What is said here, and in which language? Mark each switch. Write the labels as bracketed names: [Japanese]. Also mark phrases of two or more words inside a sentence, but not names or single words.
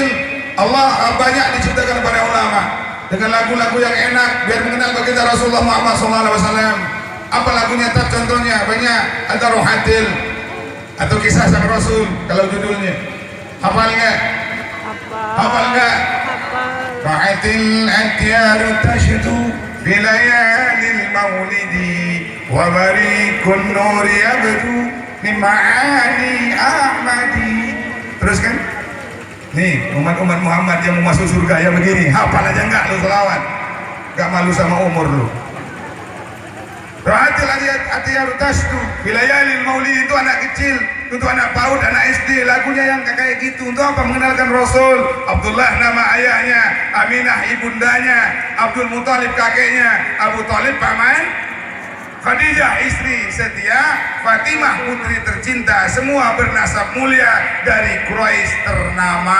[Indonesian] Allah banyak diciptakan kepada ulama dengan lagu-lagu yang enak biar mengenal baginda Rasulullah Muhammad SAW. Apa lagunya? Tak contohnya banyak, ada Rohatil atau kisah sang Rasul kalau judulnya. Hafal nggak? Hafal nggak? [Arabic] راحت الأطيار تشدو بليالي المولد وبريق النور يبدو من معاني أحمد. [Indonesian] Terus kan? Nih umat-umat Muhammad yang mau masuk surga ya begini. Hafal aja nggak lu selawat? Nggak malu sama umur lu? [Arabic] راحت الأطيار تشدو بليالي المولد [Indonesian] itu anak kecil, itu anak PAUD, anak SD, lagunya yang kayak gitu. Untuk apa? Mengenalkan Rasul. Abdullah nama ayahnya, Aminah ibundanya, Abdul Muthalib kakeknya, Abu Thalib paman, Khadijah istri setia, Fatimah putri tercinta, semua bernasab mulia dari Quraisy ternama.